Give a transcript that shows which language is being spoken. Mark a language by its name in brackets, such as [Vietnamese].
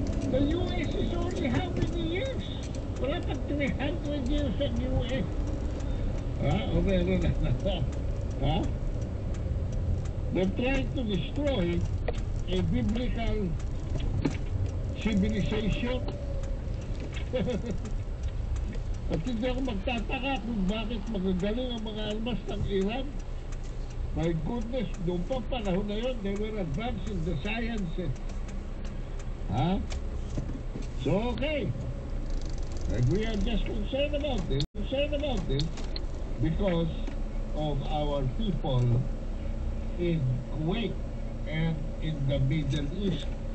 [English] The US is only how many years? [Filipino] Wala pag 300 years ang US. Ha? O meron na. Ha? [English] They're trying to destroy a biblical civilization. [Filipino] At hindi ako magtataka kung bakit magagaling ang mga armas ng Iran. [English] My goodness, [Filipino] noong pa panahon na yun, [English] they were advanced in the sciences. Ha? So, okay. And we are just concerned about this because of our people in Kuwait and in the Middle East.